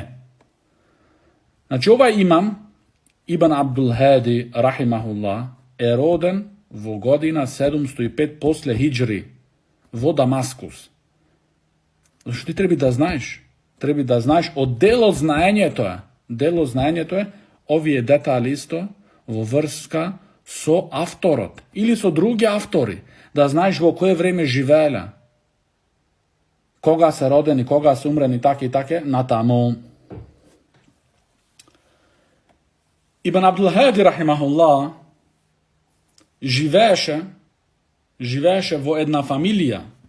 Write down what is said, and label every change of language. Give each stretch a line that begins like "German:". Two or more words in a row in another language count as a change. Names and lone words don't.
Macedonian: Значи овај имам, Ибн Абдул Хади, rahimahullah, је роден во година 705 после хиџри, во Дамаскус. Значи ти треба да знаш, од дело знање то је, ови је детаљ исто, во врска, со авторот или со други автори, да знаеш во кое време живееле, кога се родени, кога се умрени, така, натаму. Ибн Абдул Хади, рахимахуллах, живееше во една фамилија